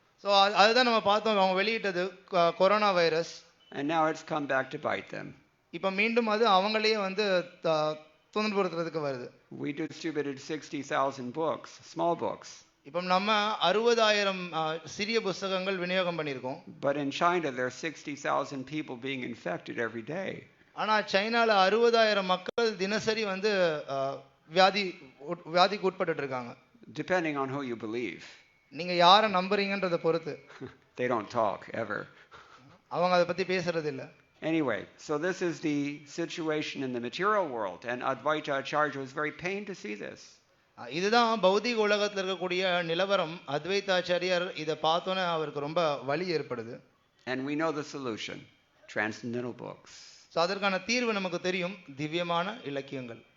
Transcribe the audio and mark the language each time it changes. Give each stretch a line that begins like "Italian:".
Tamil: So அதுதான் நம்ம பார்த்தோம், அவங்க வெளியிட்டது corona virus.
English: And now it's come back to bite them.
Tamil: இப்போ மீண்டும் அது அவங்களையே வந்து துன்புறுத்துறதுக்கு வருது.
English: We distributed 60,000 books, small books.
Tamil: இப்போ நம்ம 60,000 சிறிய புத்தகங்கள் விநியோகம் பண்ணியிருக்கோம்.
English: But in China there are 60,000 people being infected every day.
Tamil: ஆனா சைனால 60,000 மக்கள் தினசரி வந்து வியாதிக்கு உட்பட்டு இருக்காங்க.
English: Depending on who you believe.
Tamil: நீங்க யாரை நம்புறீங்கன்றத பொறுத்து.
English: They don't talk ever.
Tamil: அவங்க அதை பத்தி பேசுறது இல்ல.
English: Anyway, so this is the situation in the material world, and Advaita Acharya was very pained to see this.
Tamil: இதுதான் பௌதிக உலகத்தில் இருக்கக்கூடிய நிலவரம். அத்வைதாச்சாரியர் இதை பார்த்தோன்னே அவருக்கு ரொம்ப வலி ஏற்படுது.
English: And we know the solution, transcendental books.
Tamil: So அதற்கான தீர்வு நமக்கு தெரியும், திவ்யமான இலக்கியங்கள்.